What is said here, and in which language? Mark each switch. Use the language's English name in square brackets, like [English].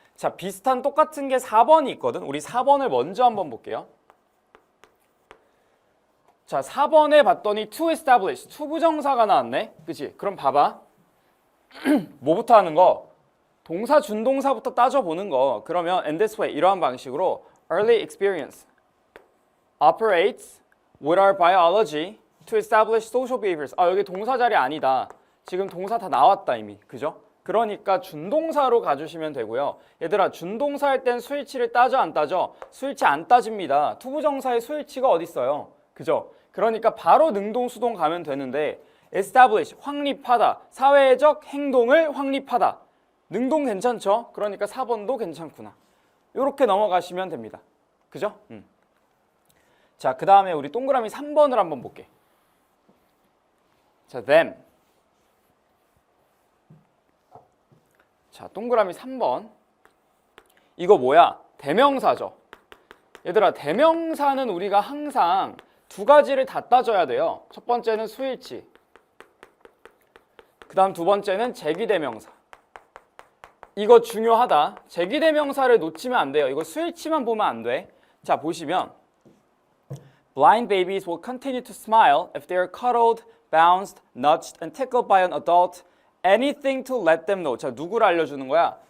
[Korean] 자, 비슷한 똑같은 게 4번이 있거든. 우리 4번을 먼저 한번 볼게요. 자, 4번에 봤더니 to establish, 투부정사가 나왔네. 그치? 그럼 봐봐. 뭐부터 하는 거? 동사, 준동사부터 따져보는 거. [English] 그러면 in this way, [Korean] 이러한 방식으로 [English] early experience operates with our biology to establish social behaviors. [Korean] 여기 동사 자리 아니다. 지금 동사 다 나왔다 이미. 그죠? 그러니까 준동사로 가주시면 되고요. 얘들아, 준동사 할 땐 수일치를 따져 안 따져? 수일치 안 따집니다. 투부정사의 수일치가 어디 있어요? 그죠? 그러니까 바로 능동, 수동 가면 되는데 establish, 확립하다, 사회적 행동을 확립하다. 능동 괜찮죠? 그러니까 4번도 괜찮구나. 이렇게 넘어가시면 됩니다. 그죠? 자, 그 다음에 우리 동그라미 3번을 한번 볼게. 자, them. 자, 동그라미 3번. 이거 뭐야? 대명사죠. 얘들아, 대명사는 우리가 항상 두 가지를 다 따져야 돼요. 첫 번째는 수일치. 그 다음 두 번째는 제귀대명사. 이거 중요하다. 제귀대명사를 놓치면 안 돼요. 이거 수일치만 보면 안 돼. 자, 보시면 [English] Blind babies will continue to smile if they are cuddled, bounced, nudged, and tickled by an adult. Anything to let them know. [Korean] 자, 누구를 알려주는 거야?